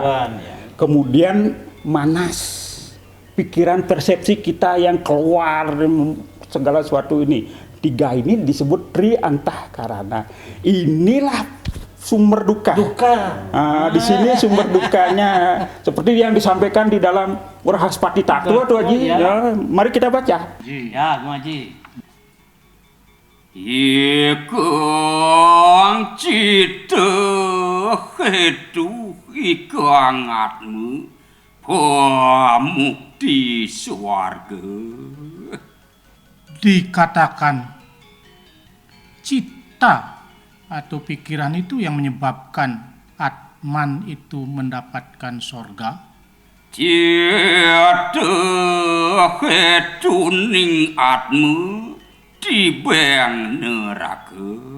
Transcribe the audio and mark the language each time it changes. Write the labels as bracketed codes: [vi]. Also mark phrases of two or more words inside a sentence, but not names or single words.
[id] Kemudian manas, pikiran persepsi kita yang keluar segala sesuatu ini. tiga ini disebut Tri Antahkarana. Inilah sumber duka. Di sini sumber dukanya seperti yang disampaikan di dalam Warahaspati Tattwa tuh Haji. Ya, mari kita baca. Ya, Bung Haji. [kaw] Ikang cita hedu ikang atmu pamukti swarga. [id] Dikatakan cita atau pikiran itu yang menyebabkan Atman itu mendapatkan sorga. [kaw] Cita hedu ning atmu dibeng neraka.